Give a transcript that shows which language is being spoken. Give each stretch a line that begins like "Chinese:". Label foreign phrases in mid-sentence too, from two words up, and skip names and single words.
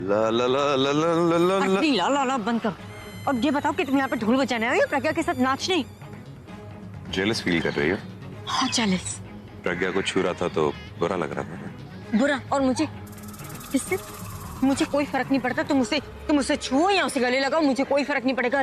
Hindi: ला ला ला ला ला ला ला ला। नहीं, ला ला ला बंद कर। और ये बताओ कि तुम यहाँ पे ढोल बजाने आए हो या प्रज्ञा के साथ नाचने?
English: jealous feel
Hindi: कर रही हो? हाँ जेलस। प्रज्ञा को छू रहा था तो बुरा लग रहा था। बुरा? और मुझे किससे? मुझे कोई फर्क नहीं पड़ता, तुम उसे छुओ या उसे गले लगाओ, मुझे कोई फर्क नहीं पड़ेगा।